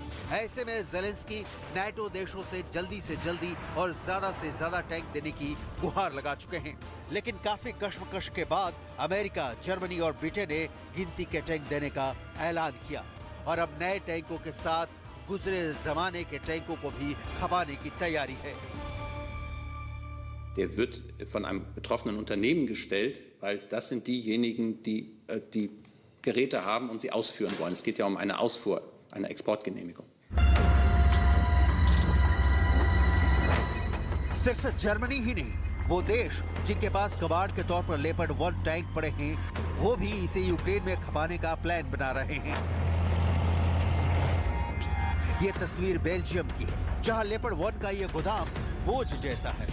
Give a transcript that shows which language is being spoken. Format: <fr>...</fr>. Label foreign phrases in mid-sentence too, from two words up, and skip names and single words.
<hi>ऐसे में ज़ेलेंस्की नाटो देशों से जल्दी और ज्यादा से ज्यादा टैंक देने की गुहार लगा चुके हैं। लेकिन काफी कश्मकश के बाद अमेरिका, जर्मनी और ब्रिटेन ने गिनती के टैंक देने का ऐलान किया और अब नए टैंकों के साथ गुजरे जमाने के टैंकों को भी खपाने की तैयारी है।</hi> <de>Der wird von einem betroffenen Unternehmen gestellt, weil das sind diejenigen, die die Geräte haben und sie ausführen wollen. Es geht ja um eine Ausfuhr, eine Exportgenehmigung.</de> <hi>सिर्फ जर्मनी ही नहीं, वो देश जिनके पास कबाड़ के तौर पर लेपर्ड 1 टैंक पड़े हैं, वो भी इसे यूक्रेन में खपाने का प्लान बना रहे हैं। ये तस्वीर बेल्जियम की है, जहां लेपर्ड 1 का ये गोदाम बोझ जैसा है।</hi>